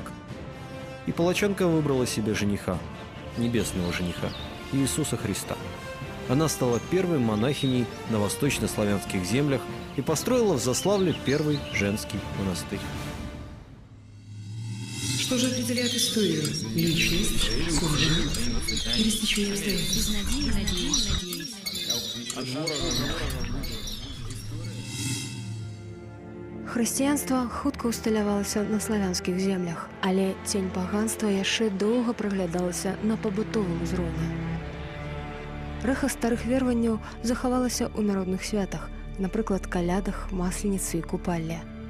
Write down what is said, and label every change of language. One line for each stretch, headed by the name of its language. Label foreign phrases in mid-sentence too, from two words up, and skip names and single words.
Russian: И палачанка выбрала себе жениха, небесного жениха, Иисуса Христа. Она стала первой монахиней на восточнославянских землях и построила в Заславле первый женский монастырь. Что же определяет историю? Личность, судьба или стечение обстоятельств?
Belarusian: Хрысціянства хутка усталявалася на славянскіх землях, але цень паганства яшчэ доўга праглядалася на пабытовым узроўні. Рэха старых вераванняў захавалася ў народных святах, напрыклад, калядах, масленіцы і купалле.